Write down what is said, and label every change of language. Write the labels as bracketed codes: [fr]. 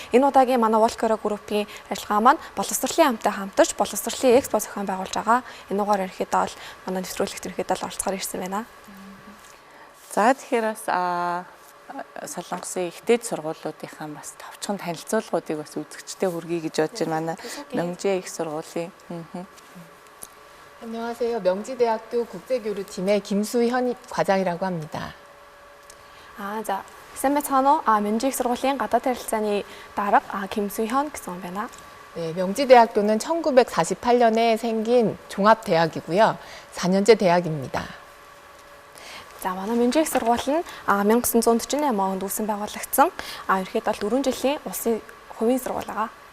[mn] Энэ удаагийн манай World Korea Group-ийн ажиллагаа маань боловсролын хамтаа хамтарч боловсролын экспо зохион байгуулж байгаа. Энэ угаар ерөнхийдөө бол манай нэвтрүүлэгт ерөнхийдөө оролцохоор ирсэн байна. За тэгэхээр бас Солонгосын их дээд сургуулиудынхаа бас товчхон танилцуулгуудыг бас үзэгчтэй хүргэе гэж бодож байна. Манай Мёнжи их сургуулийн. [ko] 안녕하세요. 명지대학교 국제교류팀의 김수현 과장이라고 합니다. [mn] За сайн байцгаана уу. Мёнжи их сургуулийн гадаад харилцааны дарга 김수현 гэсэн байна. [ko] 네, 명지대학교는 1948년에 생긴 종합대학이고요. 4년제 대학입니다. [mn] За манай Мёнжи их сургууль нь 1948 онд үүсэн байгуулагдсан. Ерөнхийдөө 4 жилийн улсын хувийн сургууль байгаа.